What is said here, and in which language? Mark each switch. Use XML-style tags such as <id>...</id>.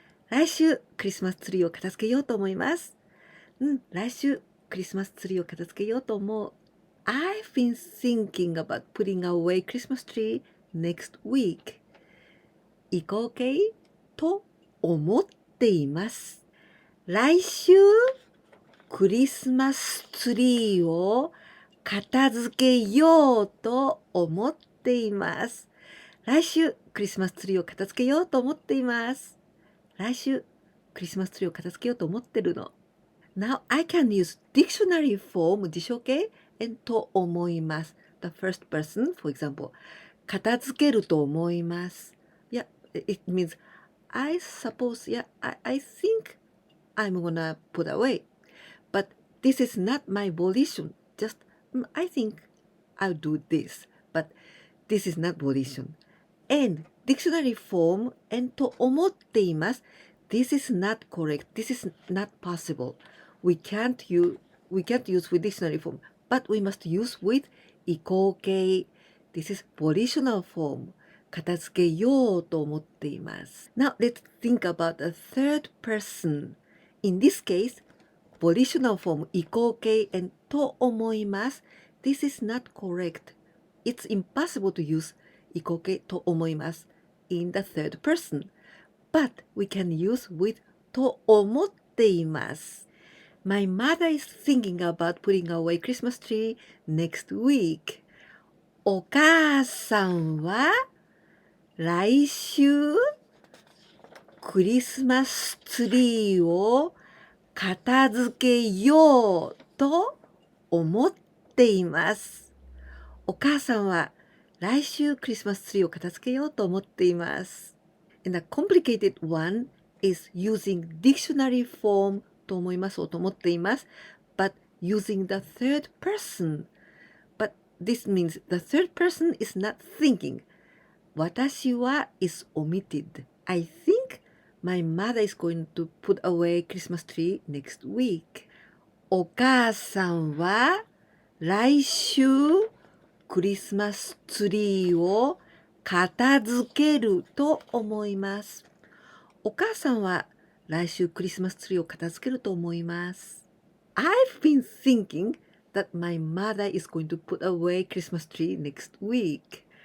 <ja>来週、クリスマスツリーを片付けようと思います。来週、クリスマスツリーを片付けようと思う。</ja> <en>I've been thinking about putting away Christmas tree next week.</en> <ja>移行形と思っています。来週、クリスマスツリーを片付けようと思っています。来週、クリスマスツリーを片付けようと思っています。来週、クリスマスツリーを片付けようと思ってるの。</ja> <en>Now I can use dictionary form 辞書形 and</en> <ja>と思います。</ja> <en>The first person, for example,</en> <ja>片付けると思います。</ja> <en>Yeah, it means I suppose, yeah, I think I'm gonna put away. But this is not my volition. Just, I think I'll do this. But this is not volition. And dictionary form and</en> <ja>と思っています。</ja> <en>This is not correct. This is not possible. We can't use with dictionary form, but we must use with 移行形. This is volitional form.</en> <ja>片付けようと思っています。</ja> <en>Now let's think about a third person. In this case, volitional form 移行形 and</en> <ja>と思います。</ja> <en>This is not correct. It's impossible to use</en> <ja>移行形と思います</ja> <en>in the third person. But we can use with</en> <ja>と思っています。</ja> <en>My mother is thinking about putting away Christmas tree next week.</en> <ja>お母さんは来週クリスマスツリーを片付けようと思っています。お母さんは来週クリスマスツリーを片付けようと思っています。</ja> <en>And the complicated one is using dictionary form</en> <ja>と思いますと思っています。</ja> <en>But using the third person. But this means the third person is not thinking.</en> <ja>私は</ja> <en>is omitted. I think my mother is going to put away Christmas tree next week.</en> <ja>お母さんは来週クリスマスツリーを片付けると思います。お母さんは来週クリスマスツリーを片付けると思います。</ja> <en>I've been thinking that my mother is going to put away Christmas tree next week.</en>